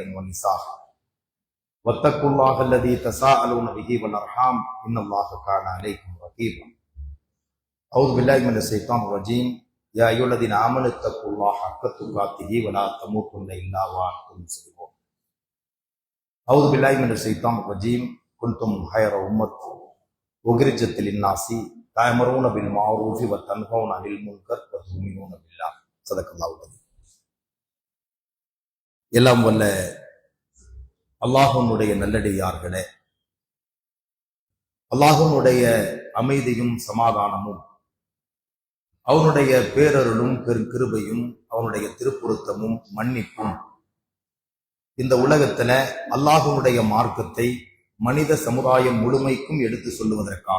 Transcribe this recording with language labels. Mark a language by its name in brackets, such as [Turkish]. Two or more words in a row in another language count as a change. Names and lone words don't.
[Arabic] ونساء واتقوا الله الذي تساءلون به والأرحام إن الله كان عليكم رقيبا أعوذ بالله من الشيطان الرجيم يا أيها الذين آمنوا اتقوا الله حق تقاته ولا تموتن إلا وأنتم مسلمون أعوذ بالله من الشيطان الرجيم كنتم خير أمة أخرجت للناس تأمرون بالمعروف وتنهون عن المنكر وتؤمنون بالله صدق الله العظيم. [Tamil] எல்லாம் வல்ல அல்லாஹ்வுடைய நல்லடியார்களே, அல்லாஹ்வுடைய அமைதியும் சமாதானமும் அவனுடைய பேரருளும் பெருங்கிருபையும் அவனுடைய திருப்புருத்தமும் மன்னிப்பும் இந்த உலகத்துல அல்லாஹ்வுடைய மார்க்கத்தை மனித சமுதாயம் முழுமைக்கும் எடுத்து சொல்லுவதற்காக